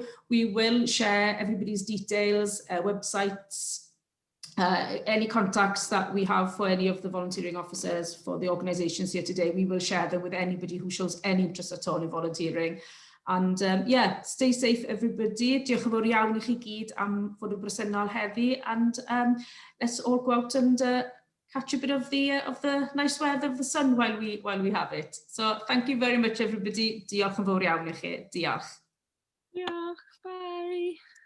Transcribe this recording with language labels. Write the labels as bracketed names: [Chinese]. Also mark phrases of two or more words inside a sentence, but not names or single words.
[English] We will share everybody's details, websites, any contacts that we have for any of the volunteering officers for the organisations here today. We will share them with anybody who shows any interest at all in volunteering. And yeah, stay safe everybody. [Welsh] Diolch yn fawr iawn I chi gyd am fod yn bresennol heddi, [English] and let's all go out and catch a bit of the nice weather of the sun while we have it. So thank you very much everybody. [Welsh] Diolch yn fawr iawn I chi. Diolch. Diolch, bye.